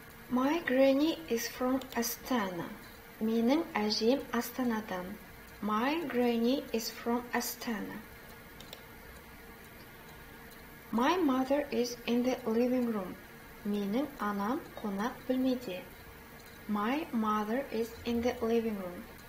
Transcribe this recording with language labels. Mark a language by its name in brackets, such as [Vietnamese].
[English] My granny is from Astana. [Kazakh] Менің әжем Астанадан. [English] My granny is from Astana. My mother is in the living room. [Kazakh] Менің анам қонақ бөлмеде. [English] My mother is in the living room.